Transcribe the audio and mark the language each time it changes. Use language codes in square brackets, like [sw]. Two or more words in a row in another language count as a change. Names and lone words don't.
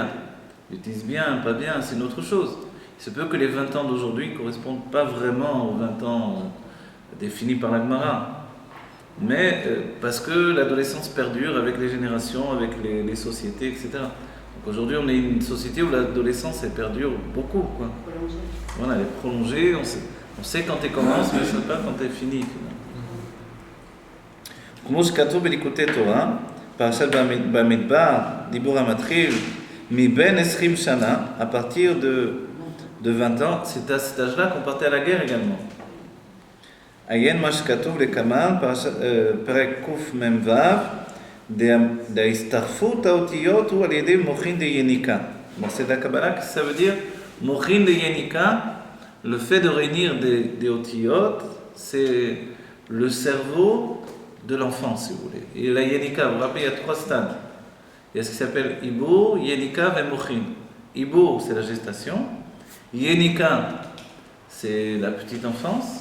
[fr] Il utilise bien, pas bien, c'est une autre chose. Il se peut que les 20 ans d'aujourd'hui ne correspondent pas vraiment aux 20 ans définis par la Gemara. Mais parce que l'adolescence perdure avec les générations, avec les sociétés, etc. Donc aujourd'hui, on est une société où l'adolescence elle perdure beaucoup, quoi. Voilà, elle est prolongée, on sait quand elle commence, mais on ne sait pas quand elle finit. [he] כמו שכתוב בליקוטי תורה, פרשת במדבר, דיבור המתחיל, מבין 20 שנה, [fr] à partir de 20 ans, c'est à cet âge-là qu'on partait à la guerre également. [he] עיין מה שכתוב לקמן, פרק קמ"ו, [fr] d' [he] הסתחפות האותיות הוא על ידי מוחין דיניקה. [fr] C'est la Kabbalah, que ça veut dire [arc] מוחין דיניקה, [fr] le fait de réunir des otiyot, c'est le cerveau de l'enfant, si vous voulez. Et la yenika, vous vous rappelez, il y a 3 stades. Il y a ce qui s'appelle Ibour, Yenika et Mochin. Ibour, c'est la gestation. Yenika, c'est la petite enfance.